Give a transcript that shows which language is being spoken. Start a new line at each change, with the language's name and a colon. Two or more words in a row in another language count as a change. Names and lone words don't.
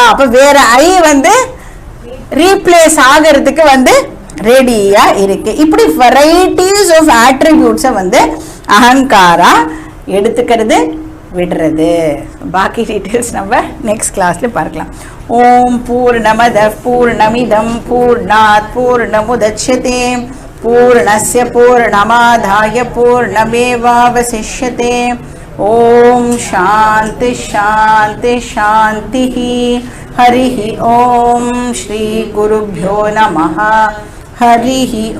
Tamil: அப்ப வேற ஐ ரீப்ளேஸ் ஆகிறதுக்கு ரெடியா இருக்கு. இப்படி
English: varieties of attributes
Tamil: அகங்காரா எடுத்துக்கிறது விடுறது. பாக்கி டீட்டெயில்ஸ் நம்ம
English: next classல
Tamil: பார்க்கலாம்.
Sanskrit: ओं पूर्णमद पूर्णमिदं पूर्णात् पूर्णमुदच्यते पूर्णस्य पूर्णमादाय पूर्णमेवावशिष्यते. ओं शान्ति शान्ति शान्ति. हरि ओं. श्री गुरुभ्यो नमः. हरि